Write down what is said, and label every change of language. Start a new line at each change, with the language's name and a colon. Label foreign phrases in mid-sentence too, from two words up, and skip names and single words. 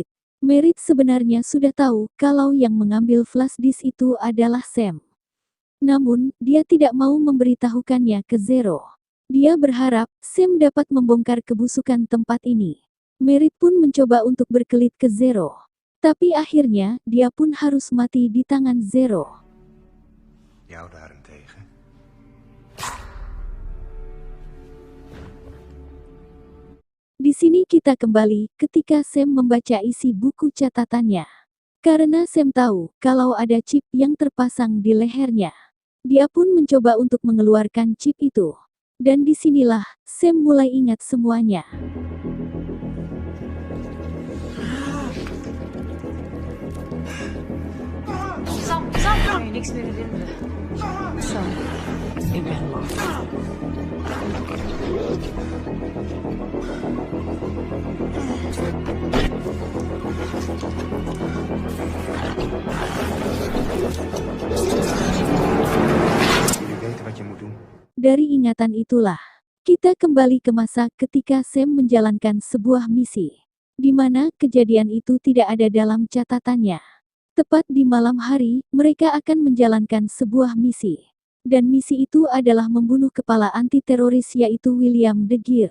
Indonesian: Merit sebenarnya sudah tahu kalau yang mengambil
English: flash disk
Indonesian: itu adalah Sam. Namun, dia tidak mau memberitahukannya ke Zero. Dia berharap Sam dapat membongkar kebusukan tempat ini. Merit pun mencoba untuk berkelit ke Zero. Tapi akhirnya, dia pun harus mati di tangan Zero.
Dutch: Jou daarentegen.
Indonesian: Di sini kita kembali ketika Sam membaca isi buku catatannya. Karena Sam tahu kalau ada chip yang terpasang di lehernya. Dia pun mencoba untuk mengeluarkan chip itu. Dan disinilah Sam mulai ingat semuanya.
Dutch: Sam, kan je niks meer herinneren. Sam, ik ben lang. Jullie weten wat je moet doen.
Indonesian: Dari ingatan itulah, kita kembali ke masa ketika Sam menjalankan sebuah misi. Di mana kejadian itu tidak ada dalam catatannya. Tepat di malam hari, mereka akan menjalankan sebuah misi. Dan misi itu adalah membunuh kepala anti-teroris yaitu William De Geer.